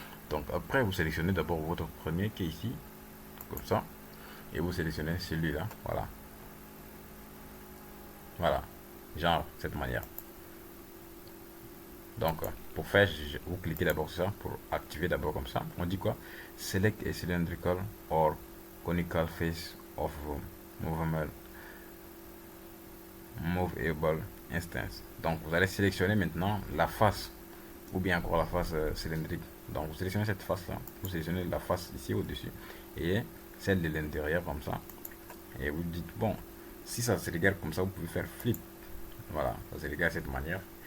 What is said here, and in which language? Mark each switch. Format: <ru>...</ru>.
<fr>Donc après vous sélectionnez d'abord votre premier qui est ici, comme ça, et vous sélectionnez celui-là, voilà. Voilà, genre cette manière. Donc, pour faire, vous cliquez d'abord sur ça, pour activer d'abord comme ça. On dit quoi?</fr> <en>Select a cylindrical or conical face of movable, movable instance.</en> <fr>Donc, vous allez sélectionner maintenant la face, ou bien encore la face cylindrique. Donc, vous sélectionnez cette face-là, vous sélectionnez la face ici au-dessus, et celle de l'intérieur comme ça. Et vous dites, bon, si ça se regarde comme ça, vous pouvez faire flip. Voilà, ça se regarde de cette manière.</fr>